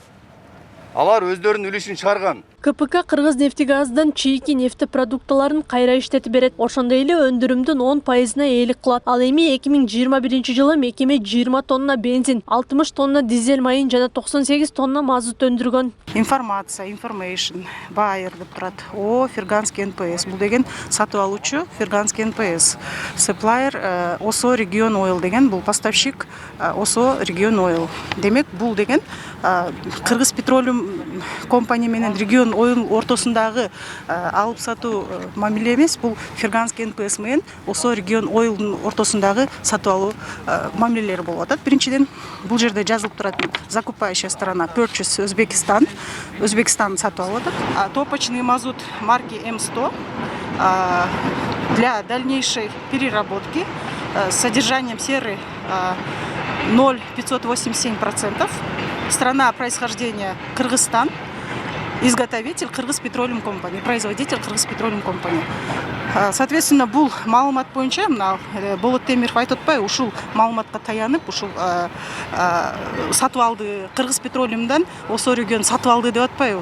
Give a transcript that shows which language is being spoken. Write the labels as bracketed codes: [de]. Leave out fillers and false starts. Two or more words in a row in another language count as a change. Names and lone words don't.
[ky] Алар өздөрүнүн үлүшүн чыгарган. КПК Кыргыз нефтегаздан чийки нефти продукталарын кайра иштетип берет. Ошондой эле өндүрүмдүн 10%-на ээлик кылат. Ал эми 2021 жылы мекеме 20 тонна бензин, 60 тонна дизель майын жана 98 тонна мазут өндүргөн. [ru] Информация, [en] information, buyer [ky] деп турат. Ферганский НПС. Бул деген сатып алуучу Ферганский НПС. Supplier Осо Region Oil деген бул поставщик Осо Region Oil. Демек бул деген Кыргыз Petroleum Company менен Region Oil ортосундагы алып сатуу мамиле эмес, бул Ферганский НПС менен Осо Region Oil'дун ортосундагы сатып алуу мамилелери болуп атат. Биринчиден бул жерде жазылып турат [ru] закупающая сторона [ky] Purchase Өзбекстан сатып алып атат. [ru] Топочный мазут марки М100 для дальнейшей переработки с содержанием серы 0,587%. Страна происхождения Кыргызстан. Изготовитель Кыргыз Petroleum Company, производитель Кыргыз Petroleum Company. [ky] Соответственно, бул маалымат боюнча мына Болот Темиров айтып атпайбы, ушул маалыматка таянып, ушул сатып алды Кыргыз Petroleum'дан Осо Region сатып алды деп атпайбы.